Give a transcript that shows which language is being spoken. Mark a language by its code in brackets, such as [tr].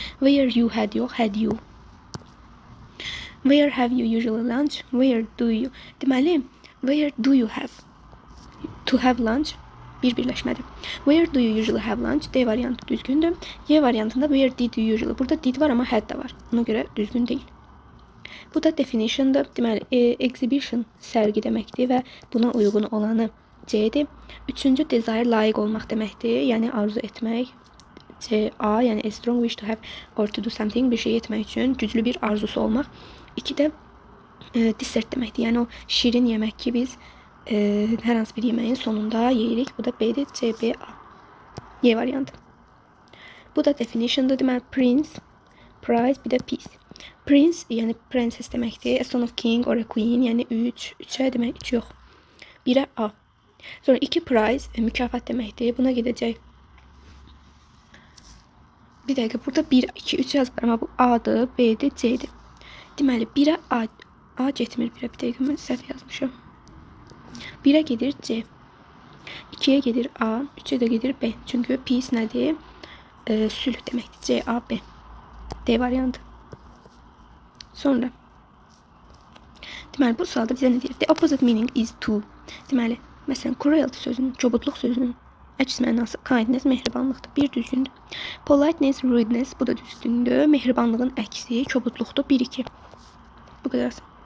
[en] Where you had [az] yox, [en] had you. Where have you usually lunch? Where do you? Deməli, where do you have? To have lunch [az] bir birləşmədir. [en] Where do you usually have lunch? [az] D variantı düzgündür. Y variantında [en] where did you usually? [az] Burada did var amma had da var. Ona görə düzgün deyil. Bu da definition'dır. Deməli, exhibition sərgi deməkdir və buna uyğun olanı C-dir. Üçüncü desire layiq olmaq deməkdir. Yəni arzu etmək. [en] C-A, yəni a strong wish to have or to do something, [az] bir şey etmək üçün güclü bir arzusu olmaq. 2 də dessert deməkdir. Yəni o şirin yemək ki biz hər hansı bir yeməyin sonunda yeyirik. Bu da B-dir. C, B, A. Y variantı. Bu da definition'dır. Deməli, prince, prize, bir də peace. Prince, yəni princess deməkdir. [en] A son of king or a queen, [az] yəni 3. 3'ə demək 3 yox. 1'ə A. Sonra 2 prize, mükafat deməkdir. Buna gedəcək. Bir dəqiqə, burada 1, 2, 3 yazılır, amma bu A'dır, B'dir, C'dir. Deməli, 1'ə A getmir, 1'ə bir dəqiqə, mən səhv yazmışam. 1'ə gedir C. 2'yə gedir A, 3'ə də gedir B. Çünki peace nədir? Sülh deməkdir. C, A, B. D variantı. Sonra. Deməli, bu sualda bizə nə deyir? [en] The opposite meaning is to. [az] Deməli, məsələn, cruelty sözünün, kobudluq sözünün əks mənası kindness, mehribanlıqdır. Bir düzgündür. Politeness, rudeness, bu da düzgündür. Mehribanlığın əksi, kobudluqdur. 1-2. Bu qədər.